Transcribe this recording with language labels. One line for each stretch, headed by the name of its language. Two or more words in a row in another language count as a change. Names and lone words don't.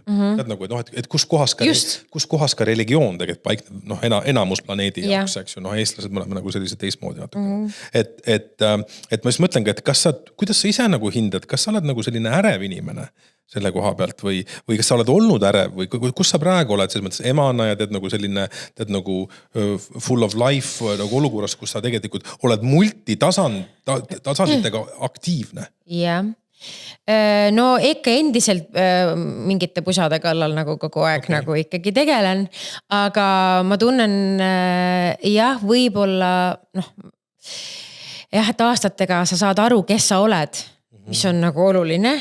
Estonian: Tead nagu, et kus kohas ka religioon tegelikult paikneb, enamus planeedi jaoks, eks ju, eestlased mõned nagu sellise teistmoodi natuke. Et ma siis mõtlengi, et kuidas sa ise nagu hindad, kas sa oled nagu selline ärev inimene selle koha pealt või kas sa oled olnud ärev või kus sa praegu oled selles mõttes emana ja teed nagu selline, teed nagu
English: full of life
Estonian: nagu olukorras, kus sa tegelikult oled multitasanditega aktiivne. Jah. No ikka endiselt mingite pusade kallal nagu kogu aeg nagu ikkagi tegelen, aga ma tunnen jah, võib-olla et aastatega sa saad aru, kes sa oled, mis on nagu oluline.